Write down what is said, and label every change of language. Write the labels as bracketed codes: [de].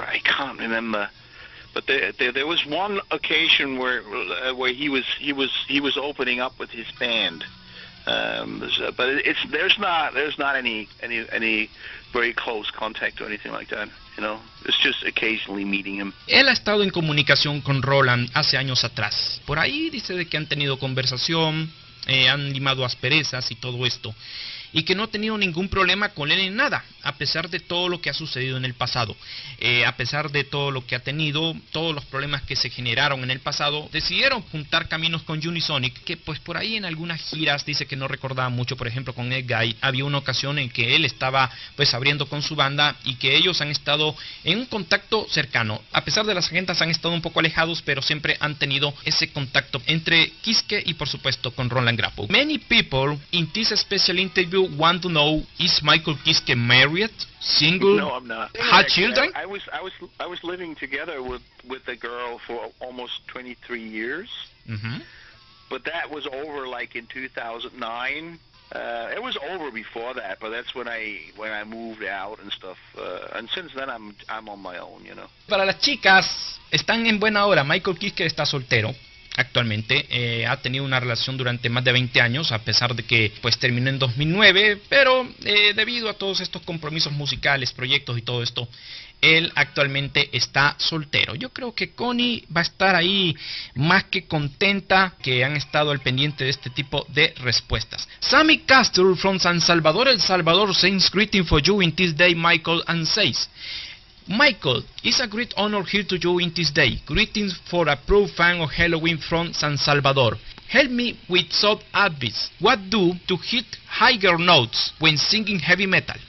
[en] I can't remember. But there was one occasion where he was opening up with his band. But there's not any very close contact or anything like that, you know. It's just occasionally meeting him. [es] Él ha estado en comunicación con Roland hace años atrás. Por ahí dice de que han tenido conversación, han limado asperezas y todo esto. Y que no ha tenido ningún problema con él en nada, a pesar de todo lo que ha sucedido en el pasado. A pesar de todo lo que ha tenido, todos los problemas que se generaron en el pasado, decidieron juntar caminos con Unisonic, que pues por ahí en algunas giras dice que no recordaba mucho. Por ejemplo, con Ed Guy había una ocasión en que él estaba pues abriendo con su banda y que ellos han estado en un contacto cercano. A pesar de las agendas han estado un poco alejados, pero siempre han tenido ese contacto entre Kiske y por supuesto con Roland Grappo. [en] Many people in this special interview want to know, is Michael Kiske married, single, No, I'm not. had children? I was living together with a girl for almost 23 years. Mm-hmm. But that was over like in 2009. It was over before that, but that's when I moved out and stuff. And since then I'm on my own, you know. [es] Para las chicas, están en buena hora. Michael Kiske está soltero. Actualmente ha tenido una relación durante más de 20 años, a pesar de que pues terminó en 2009, pero debido a todos estos compromisos musicales, proyectos y todo esto, él actualmente está soltero. Yo creo que Connie va a estar ahí más que contenta que han estado al pendiente de este tipo de respuestas. [en] Sammy Castle from San Salvador, El Salvador, sends greeting for you in this day, Michael, and says, Michael, it's a great honor here to you in this day. Greetings for a pro fan of Helloween from San Salvador. Help me with some advice. What do to hit higher notes when singing heavy metal?